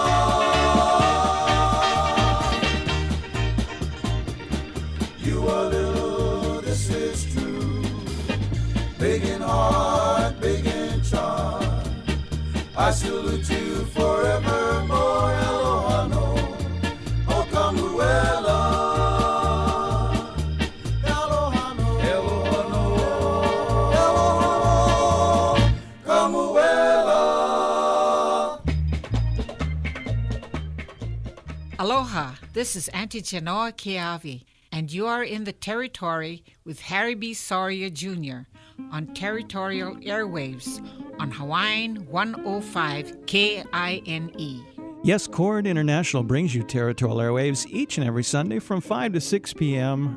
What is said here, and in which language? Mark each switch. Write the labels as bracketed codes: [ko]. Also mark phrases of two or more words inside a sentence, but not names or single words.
[en] You are little, this is true, big in heart, big in charm. I salute you forevermore. [haw] Aloha no, Kamuela. Aloha no, aloha no, aloha no, Kamuela. Aloha, [en] this is Auntie Genoa Keawe, and you are in the Territory with Harry B. Soria Jr. on Territorial Airwaves on Hawaiian 105 KINE. Yes, Chord International brings you Territorial Airwaves each and every Sunday from 5 to 6 p.m.